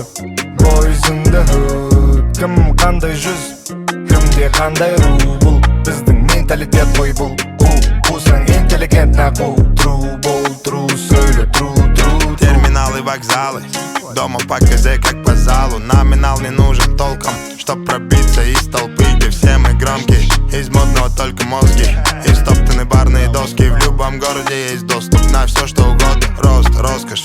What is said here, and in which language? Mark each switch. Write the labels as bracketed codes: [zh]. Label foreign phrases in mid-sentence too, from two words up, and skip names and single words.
[en] Boys in the hood [kk] Кім қандай жүз, кімде қандай ру Бұл біздің менталитет қой бұл Қусаң интеллигентна True бол, true сөйле, true [ru] Терминалы, вокзалы, дома по КЗ как по залу. Номинал не нужен толком, чтоб пробиться из толпы, где все мы громкие. Из модного только мозги и стоптаны барные доски. В любом городе есть доступ на все что угодно. Рост, роскошь.